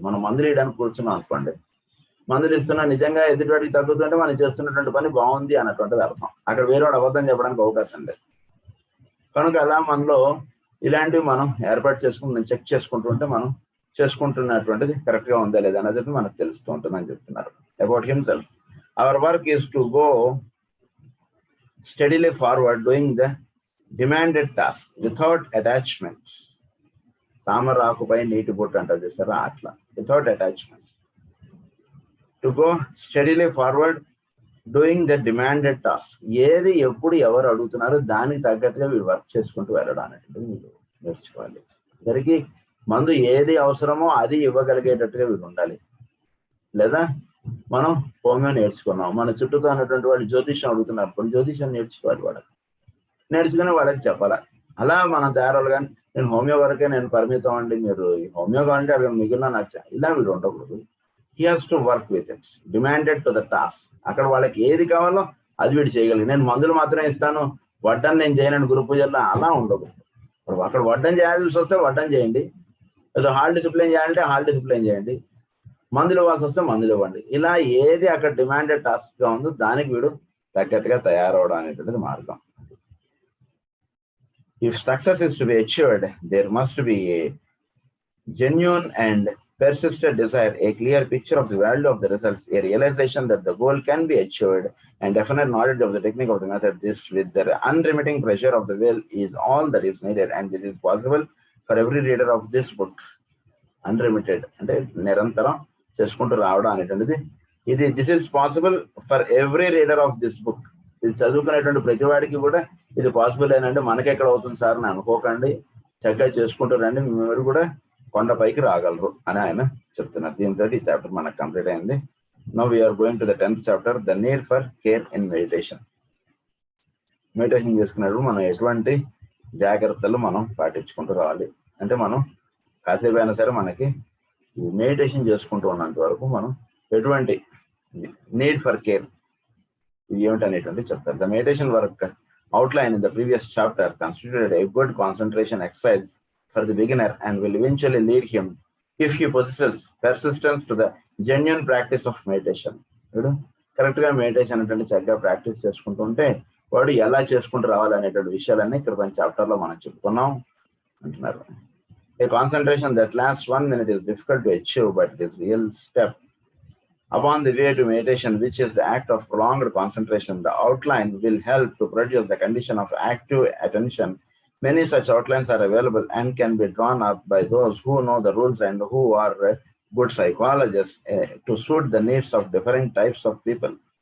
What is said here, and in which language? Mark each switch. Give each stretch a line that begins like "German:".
Telugu: మనం మందులు వేయడానికి కూర్చున్నాం అనుకోండి, మందులు ఇస్తున్నా నిజంగా ఎదుటివాడికి తగ్గుతుంటే మనం చేస్తున్నటువంటి పని బాగుంది అన్నటువంటిది అర్థం. అక్కడ వేరేవాడు అబద్ధం చెప్పడానికి అవకాశం లేదు. కనుక అలా మనలో ఇలాంటివి మనం ఏర్పాటు చేసుకుని చెక్ చేసుకుంటూ ఉంటే మనం చేసుకుంటున్నటువంటిది కరెక్ట్గా ఉందా లేదా అనేది మనకు తెలుస్తూ ఉంటుందని చెప్తున్నారు.
English: About himself, our work is to go steadily forward doing the demanded task without attachment.
Telugu: తామరాకుపై నీటి బొట్టు అంటారు చూసారా, అట్లా
English: Without attachment. To go steadily forward doing the demanded task.
Telugu: ఏది ఎప్పుడు ఎవరు అడుగుతున్నారో దానికి తగ్గట్టుగా వీళ్ళు వర్క్ చేసుకుంటూ వెళ్ళడం అనేటువంటిది మీరు నేర్చుకోవాలి. అందరికీ మందు ఏది అవసరమో అది ఇవ్వగలిగేటట్టుగా వీళ్ళు ఉండాలి. లేదా మనం హోమియో నేర్చుకున్నాం, మన చుట్టూతో ఉన్నటువంటి వాళ్ళు జ్యోతిష్యం అడుగుతున్నారు, కొన్ని జ్యోతిష్యం నేర్చుకోవాలి, వాళ్ళకి నేర్చుకుని వాళ్ళకి చెప్పాలి. అలా మనం తయారవ్వాలి. కానీ నేను హోమియో వరకే నేను పరిమితం అండి, మీరు హోమియో కావాలంటే అక్కడ మిగిలిన నాకు ఇలా వీడు ఉండకూడదు.
English: He has to work with it, demanded to the task.
Telugu: అక్కడ వాళ్ళకి ఏది కావాలో అది వీడు చేయగలిగి, నేను మందులు మాత్రమే ఇస్తాను, వడ్డని నేను చేయనండి గురు పూజల్లో, అలా ఉండకూడదు. అక్కడ వడ్డం చేయాల్సి వస్తే వడ్డం చేయండి, లేదా హాల్ డిసిప్లైన్ చేయాలంటే హాల్ డిసిప్లైన్ చేయండి, మందులు ఇవ్వాల్సి వస్తే మందులు ఇవ్వండి. ఇలా ఏది అక్కడ డిమాండెడ్ టాస్క్ గా ఉందో దానికి వీడు తగ్గట్టుగా తయారవడం అనేటువంటిది మార్గం.
English: If success is to be achieved, there must be a genuine and persistent desire, a clear picture of the value of the results, a realization that the goal can be achieved, and definite knowledge of the technique of the method. This, with the unremitting pressure of the will, is all that is needed, and this is possible for every reader of this book.
Telugu: Unremitted అంటే నిరంతరం చేసుకుంటూ రావడం అనేటువంటిది ఇది.
English: This is possible for every reader of this book.
Telugu: ఇది చదువుకునేటువంటి ప్రతి వాడికి కూడా ఇది పాసిబుల్ ఏనంటే మనకెక్కడ అవుతుంది సార్ అని అనుకోకండి, చక్కగా చేసుకుంటూ రండి, మీరు కూడా కొండపైకి రాగలరు అని ఆయన చెప్తున్నారు. దీంతో ఈ చాప్టర్ మనకు కంప్లీట్ అయింది.
English: Now we are going to the 10th chapter, the need for care in meditation.
Telugu: Meditation చేసుకున్నప్పుడు మనం ఎటువంటి జాగ్రత్తలు మనం పాటించుకుంటూ రావాలి అంటే, మనం కాసేపు అయినా సరే మనకి మెడిటేషన్ చేసుకుంటూ ఉన్నంత వరకు మనం ఎటువంటి
English: need for care
Telugu: ఏమిటనేటువంటి చెప్తారు.
English: The meditation work outline in the previous chapter constituted a good concentration exercise for the beginner and will eventually lead him, if he possesses persistence, to the genuine practice of meditation.
Telugu: Correct గా meditation అంటే చక్కగా practice చేసుకుంటూ ఉంటే వాడు ఎలా చేసుకుంటూ రావాలనేటువంటి విషయాలన్నీ క్రితం చాప్టర్ లో మనం చెప్పుకున్నాం అంటున్నారు.
English: A concentration that lasts 1 minute is difficult to achieve, but it is a real step upon the way to meditation, which is the act of prolonged concentration. The outline will help to produce the condition of active attention. Many such outlines are available and can be drawn up by those who know the rules and who are good psychologists to suit the needs of different types of people.